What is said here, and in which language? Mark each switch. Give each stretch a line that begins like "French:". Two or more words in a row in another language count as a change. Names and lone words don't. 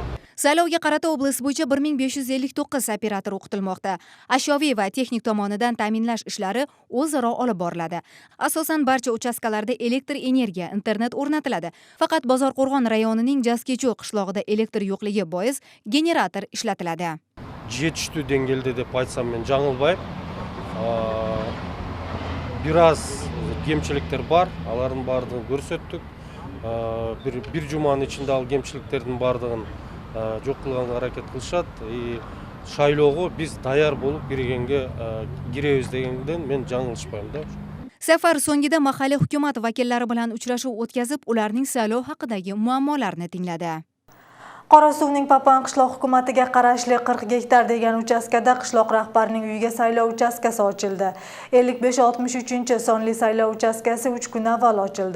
Uzbek: Saylovga qarata oblast bo'yicha 1559 operator o'qitilmoqda. Ashyoviy va texnik tomonidan ta'minlash ishlari o'zaro olib boriladi. Asosan barcha uchastkalarda elektr energiya, internet o'rnatiladi. Faqat Bozorqo'rg'on rayonining Jaskechoo qishlog'ida elektr yo'qligi bois generator ishlatiladi.
Kyrgyz: Жетіштүү деңгээлде деп айтсам мен жаңылбайм. Biraz кемчиликтер бар, алардын бардыгын көрсөттүк. Bir жуманын ичинде ал кемчиликтердин бардыгын жок кылганга аракет кылышат. Шайлоого биз даяр болуп киребиз дегенден мен жаңылышпайм да.
Uzbek: Safar so'ngida mahalliy hukumat vakillari bilan uchrashuv o'tkazib, ularning saylov haqidagi muammolarini tingladi. Qorasuvning Papan qishloq hukumatiga qarashli 40 gektar degan uchastkada qishloq rahbarining uyiga saylov uchastkasi ochildi. 55-63-sonli saylov uchastkasi 3 kun avval ochildi.